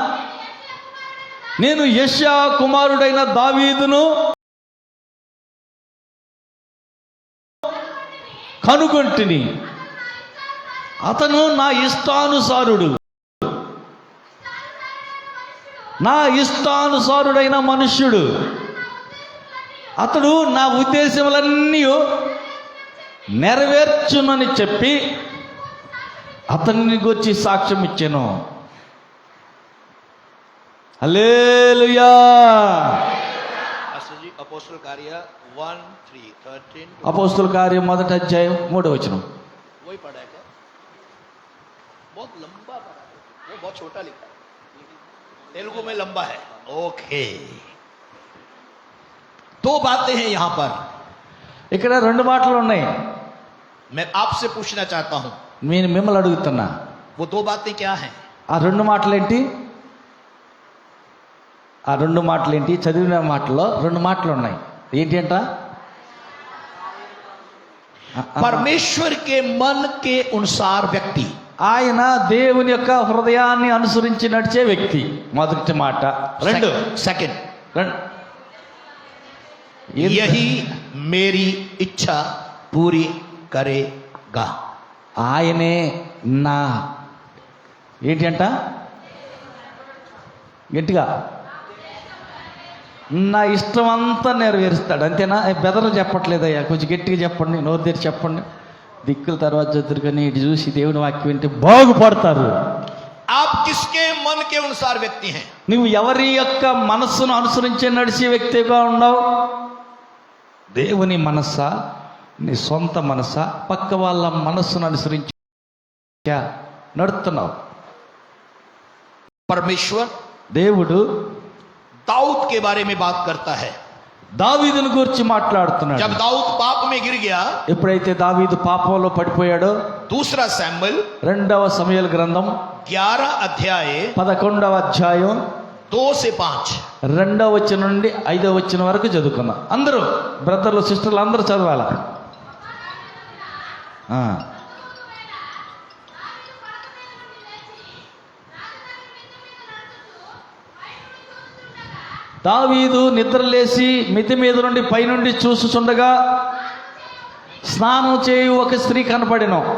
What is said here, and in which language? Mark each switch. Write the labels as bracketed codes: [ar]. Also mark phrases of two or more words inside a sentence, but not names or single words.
[te] నేను యెషయా కుమారుడైన దావీదును కనుగొంటిని, అతను నా ఇష్టానుసారుడు, నా ఇష్టానుసారుడైన మనుష్యుడు, అతడు నా ఉద్దేశములన్నీ నెరవేర్చునని చెప్పి అతన్ని గురించి సాక్ష్యం ఇచ్చాను. హల్లెలూయా. [hi] अपोस्तल कार्य 1:13 [te] అపోస్తుల కార్యం 1వ అధ్యాయం 3వ వచనం. [hi] वही पढ़ा है क्या? बहुत लंबा पढ़ा है, वो बहुत छोटा लिखा है, तेलुगु में लंबा है. ओके, दो बातें हैं यहां पर. [te] ఇక్కడ రెండు మాటలు ఉన్నాయి. [hi] मैं आपसे पूछना चाहता हूं, [te] నేను మిమ్మల్ని అడుగుతున్నా, [hi] वो दो बातें क्या हैं? [te] ఆ రెండు మాటలేంటి? ఆ రెండు మాటలేంటి? చదివిన మాటల్లో రెండు మాటలు ఉన్నాయి. ఏంటి అంట? [hi] परमेश्वर के मन के अनुसार व्यक्ति, [te] ఆయన దేవుని యొక్క హృదయాన్ని అనుసరించి నడిచే వ్యక్తి. మొదటి మాట. రెండు सेकंड, ఏంటి? [hi] यही मेरी इच्छा पूरी करेगा. [te] ఆయనే నా ఏంటి అంట? గట్టిగా నా ఇష్టం అంతా నెరవేరుస్తాడు. అంతేనా? బెదరు చెప్పట్లేదయ్యా, కొంచెం గట్టిగా చెప్పండి, నోరు తెరిచి చెప్పండి. దిక్కుల తర్వాత చదువురు కానీ ఇటు చూసి దేవుని వాక్యం వింటే బాగుపడతారు. [hi] आप किसके मन के अनुसार व्यक्ति हैं? [te] నువ్వు ఎవరి యొక్క మనస్సును అనుసరించి నడిచే వ్యక్తిగా ఉండవు? దేవుని మనస్సా, నీ సొంత మనస్సా, పక్క వాళ్ళ మనస్సును అనుసరించి నడుస్తున్నావు? [hi] परमेश्वर [te] దేవుడు [hi] दाऊद के बारे में बात करता है. [te] దావీదుని గురించి మాట్లాడుతున్నాడు. [hi] जब दाऊद पाप में गिर गया, [te] ఎప్పుడైతే దావీదు పాపంలో పడిపోయాడో, [hi] दूसरा सैमुएल [te] 2వ సమూయేలు గ్రంథం [hi] 11 अध्याय [te] 11వ అధ్యాయం [hi] 2 से 5. [te] 2వ వచనం నుండి 5వ వచనం వరకు చదువుకున్నాం. అందరూ బ్రదర్లు సిస్టర్లు అందరూ చదవాలా? దావీదు నిద్రలేసి మిద్ది మీద నుండి పైనుండి చూసుచుండగా స్నానం చేయు ఒక స్త్రీ కనపడెను.